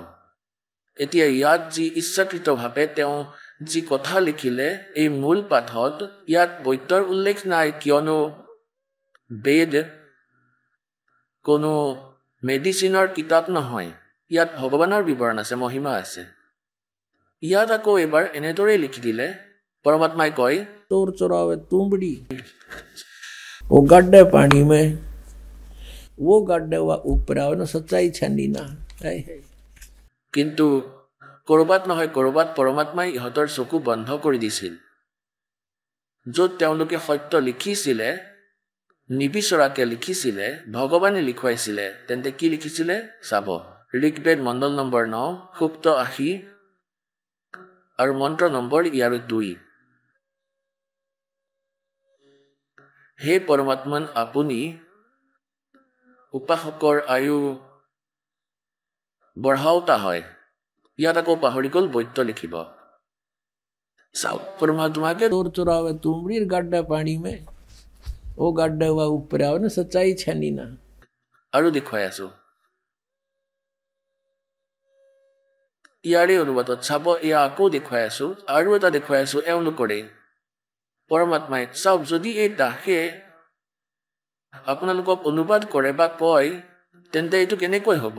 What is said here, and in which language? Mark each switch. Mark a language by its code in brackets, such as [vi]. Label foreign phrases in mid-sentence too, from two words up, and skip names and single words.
[as] এতিয়া ইয়াত যি ইচ্ছাকৃতভাৱে তেওঁ যি কথা লিখিলে এই মূল পাঠত, ইয়াত বৈদ্যৰ উল্লেখ নাই, কিয়নো বেদ কোনো মেডিচিনৰ কিতাপ নহয়। ইয়াত ভগৱানৰ বিৱৰণ আছে, মহিমা আছে। ইয়াত আকৌ এবাৰ এনেদৰেই লিখি দিলে, পৰমাত্মাই কয়, [hi] चोर चुरावे तुमड़ी, वो गड्ढे पानी में, वो गड्ढे हुआ ऊपर आवे ना, सच्चाई छानी ना। [as] কিন্তু ক'ৰবাত নহয় ক'ৰবাত পৰমাত্মাই ইহঁতৰ চকু বন্ধ কৰি দিছিল। য'ত তেওঁলোকে সত্য লিখিছিলে, নিবিচৰাকে লিখিছিলে, ভগৱানে লিখুৱাইছিলে, তেন্তে কি লিখিছিলে চাব। ঋগ্বেদ মণ্ডল নম্বৰ 9 সূক্ত 80 আৰু মন্ত্ৰ নম্বৰ ইয়াৰ 2। হে পৰমাত্মান, আপুনি উপাসকৰ আয়ু বঢ়াওতা হয়। ইয়াত আকৌ পাহৰি গ'ল বৈদ্য লিখিব। চাওক, পৰমাত্মাকে [hi] चोर चुरावे तुमड़ी, गड्ढे पानी में, वो गड्ढे हुआ ऊपर आवे ना, सच्चाई छानी ना। [as] আৰু দেখুৱাই আছো ইয়াৰে অনুবাদত চাব। এয়া আকৌ দেখুৱাই আছো, আৰু এটা দেখুৱাই আছো এওঁলোকৰে। পৰমাত্মাই চাওক, যদি এই দাসে আপোনালোকক অনুবাদ কৰে বা কয়, তেন্তে এইটো কেনেকৈ হ'ব?